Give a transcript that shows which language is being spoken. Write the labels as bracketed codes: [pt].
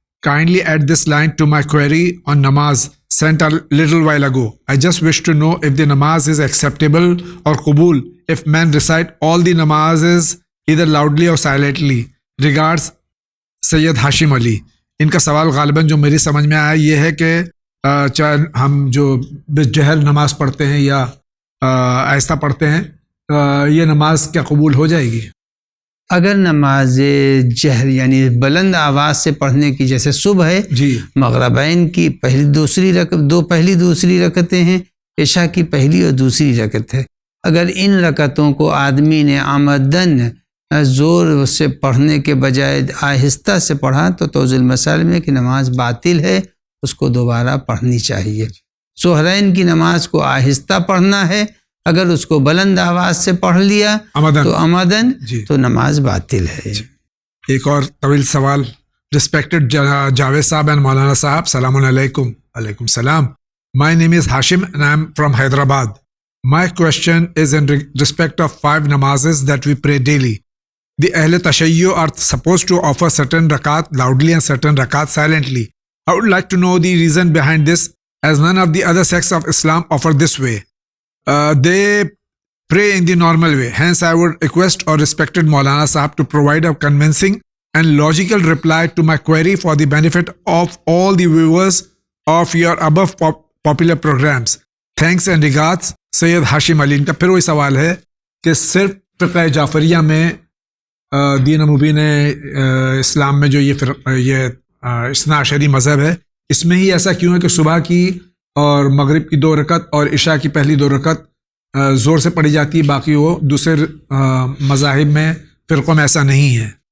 [en] Kindly add this line to my query on namaz sent a little while ago. I just wish to know if the namaz is acceptable or qabul if men recite all the namazes either loudly or silently. Regards, Sayyid Hashim Ali. [hi] इनका सवाल गालिबन जो मेरी समझ में आया ये है कि चाहे हम जो बेजहर नमाज पढ़ते हैं या आहिस्ता पढ़ते हैं, ये नमाज क्या कबूल हो जाएगी? अगर नमाज जहर यानी बुलंद आवाज़ से पढ़ने की, जैसे सुबह है जी, मगरिबैन की पहली दूसरी रकतें हैं, इशा की पहली और दूसरी रकत है, अगर इन रकतों को आदमी ने आमदन ज़ोर से पढ़ने के बजाय आहिस्ता से पढ़ा तो तौज़ुल मसाइल में कि नमाज बातिल है, उसको दोबारा पढ़नी चाहिए। सुहरैन की नमाज को आहिस्ता पढ़ना है, अगर उसको बुलंद आवाज़ से पढ़ लिया तो आमदन तो नमाज बातिल है। एक और तवील सवाल, रिस्पेक्टेड जावेद साहब एंड मौलाना साहब, सलामुन अलैकुम। अलैकुम सलाम। [en] My name is Hashim and I am from Hyderabad. My question is in respect of 5 namazes that we pray daily. The Ahle Tashayyu are supposed to offer certain rakat loudly and certain rakat silently. I would like to know the reason behind this, as none of the other sects of Islam offer this way. They pray in the normal way. Hence, I would request or respected Maulana Sahab to provide a convincing and logical reply to my query for the benefit of all the viewers of your above popular programs. Thanks and regards, [hi] Syed Hashim Ali. इनका फिर वही सवाल है कि सिर्फ फ़िक़्ह जाफ़रिया में दीन मुबीन इस्लाम में जो ये इस्ना अशरी मज़हब है, इसमें ही ऐसा क्यों है कि सुबह की और मगरिब की 2 रकत और इशा की पहली 2 रकत ज़ोर से पढ़ी जाती है, बाकी वो दूसरे मज़ाहिब में फ़िरक़ों में ऐसा नहीं है?